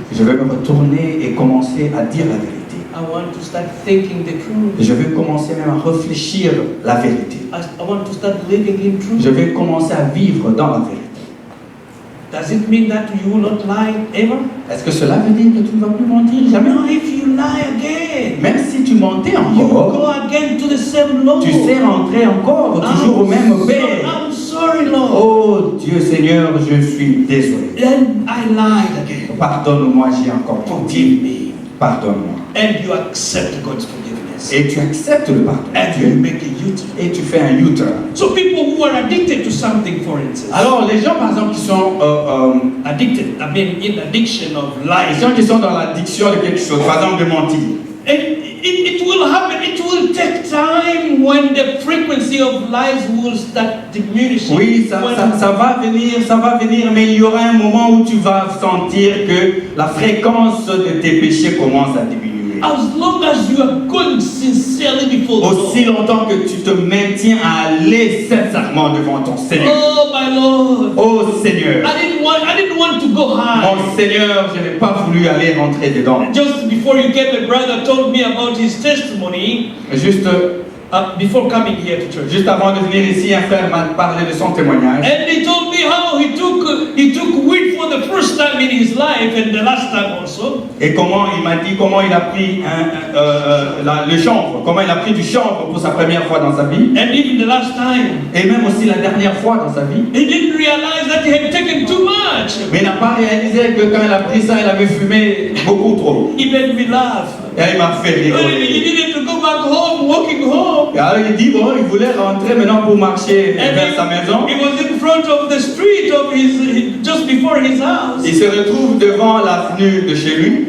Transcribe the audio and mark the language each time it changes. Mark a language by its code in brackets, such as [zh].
[fr] Je vais me retourner et commencer à dire la vérité. [en] I want to start thinking the truth. [fr] Je vais commencer même à réfléchir la vérité. [en] I want to start living in truth. [fr] Je vais commencer à vivre dans la vérité. [en] Does it mean that you will not lie ever? [fr] Est-ce que cela veut dire que tu ne vas plus mentir jamais? [en] No, if you lie again, [fr] Même si tu mentais [en] you go [fr] encore, [en] again to the same Lord. [fr] tu sais rentrer encore toujours au même Père. [en] I'm sorry, Lord. [fr] Oh Dieu Seigneur, je suis désolé. [en] Then I lied again. [fr] Pardonne-moi, j'ai encore menti. [en] Forgive me. [fr] Pardonne-moi. [en] And you accept God's forgiveness. [fr] Et tu acceptes le pardon de [en] And you [fr] Dieu. [en] make a U-turn. [fr] Et tu fais un U-turn. [en] So people who are addicted to something, for instance, [fr] Alors les gens par exemple qui sont [en] addicted, I mean in addiction of [fr] les [en] lies, [fr] gens qui sont dans l'addiction de quelque chose, par exemple de mentir. [en] it will happen, it will take time when the frequency of lies will start diminishing. [fr] Oui, ça va venir, mais il y aura un moment où tu vas sentir que la fréquence de tes péchés commence à diminuer. [en] As long as you are going sincerely before the [fr] Aussi [en] Lord. [fr] longtemps que tu te maintiens à aller sincèrement devant ton Seigneur. [en] Oh my Lord, [fr] Oh Seigneur, [en] I didn't want to go high. [fr] mon Seigneur, je n'ai pas voulu aller rentrer dedans. [en] Just before you came, a brother told me about his testimony. Before coming here to church. [fr] Juste avant de venir ici, un frère m'a parlé de son témoignage. [en] And he told me how he took weed for the first time in his life and the last time also. [fr] Et comment il m'a dit comment il a pris le chanvre, comment il a pris du chanvre pour sa première fois dans sa vie. [en] And even the last time. [fr] Et même aussi la dernière fois dans sa vie. [en] He didn't realize that he had taken too much. [fr] Mais il n'a pas réalisé que quand il a pris ça, il avait fumé beaucoup trop. [en] He made me laugh. [fr] Et il m'a fait [en] He [fr] rigoler. [en] needed to go back home, walking home. [fr] Et alors il dit bon, il voulait rentrer maintenant pour marcher [en] And [fr] vers sa maison. [en] he was in front of the street of just before his house. [fr] Il se retrouve devant l'avenue de chez lui.